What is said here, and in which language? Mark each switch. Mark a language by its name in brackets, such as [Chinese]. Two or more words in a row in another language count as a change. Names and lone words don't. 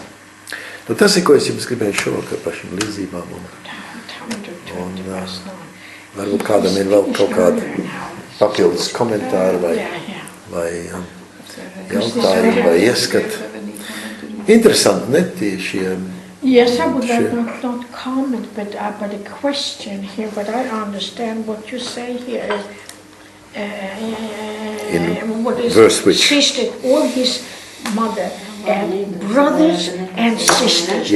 [Latvian] Tas ir, ko es jums gribēju šovakar par šīm līdzībām. Un varbūt kādam ir vēl kaut kādi papildus komentāri vai jautājumi vai ieskati. Interesanti, ne tie [English] Yes, I would like not comment, but a question here. But I understand what you say here is what is verse which? Sister, all his mother and brothers and sisters.